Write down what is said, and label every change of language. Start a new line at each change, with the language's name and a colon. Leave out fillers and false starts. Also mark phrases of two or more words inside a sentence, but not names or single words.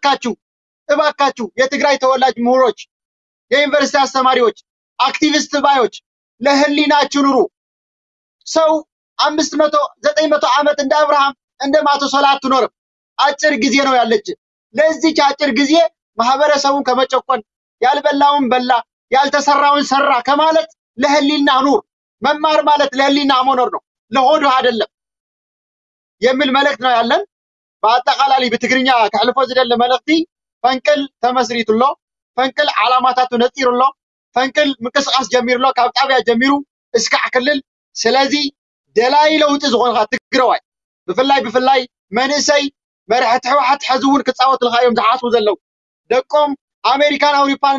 Amharic: እባካችሁ የትግራይ ተወላጅ ምሁሮች፣ የዩኒቨርሲቲ አስተማሪዎች፣ አክቲቪስት ባዮች ለህሊናችሁ ኑሩ። ሰው 500 900 ዓመት እንደ አብርሃም እንደ ማቱሳላ አትኖርም። አጭር ጊዜ ነው ያለች። ለዚህ አጭር ጊዜ ማህበረሰቡን ከመጨቆን ያልበላውን በላ ያልተሰራውን ሰራ ከማለት ለህሊና ኑር። መማር ማለት ለህሊና መኖር ነው፣ ለሆዱ አይደለም የሚል መልእክት ነው ያለን። በአጠቃላይ በትግርኛ
Tigrinya: ከልፎ ዝደለ መልእክቲ ፈንቅል ተመስሪቱሎ ፈንቅል ዓላማታቱ ነጢሩሎ ፈንቅል ምንቅስቃስ ጀሚሩሎ ካብ ጣብያ ጀሚሩ እስካዕ ክልል። ስለዚህ ደላይ ለውጥ ዝኾንካ ትግራዋይ ብፍላይ መንእሰይ መርሕቲ ሕወሓት ሕዝውን ክፃወት ልኻዮም ዝሓስቡ ዘለው ደቆም ኣሜሪካን ኣውሮፓን